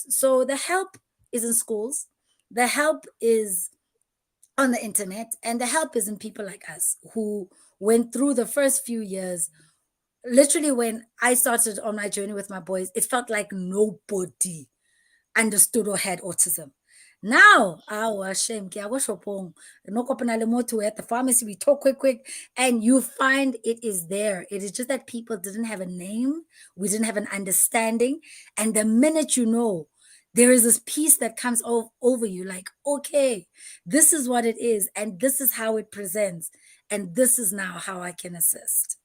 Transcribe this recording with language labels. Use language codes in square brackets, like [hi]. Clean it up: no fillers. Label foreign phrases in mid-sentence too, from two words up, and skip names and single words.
[en] So the help is in schools, the help is on the internet, and the help is in people like us who went through the first few years. Literally, when I started on my journey with my boys, it felt like nobody understood or had autism. Now, our shame, [st] ke a go shopong, no kopana le motho [en] at the pharmacy, we talk quick, and you find it is there. It is just that people didn't have a name, we didn't have an understanding. And the minute you know, there is this peace that comes over you, like, okay, this is what it is, and this is how it presents, and this is now how I can assist.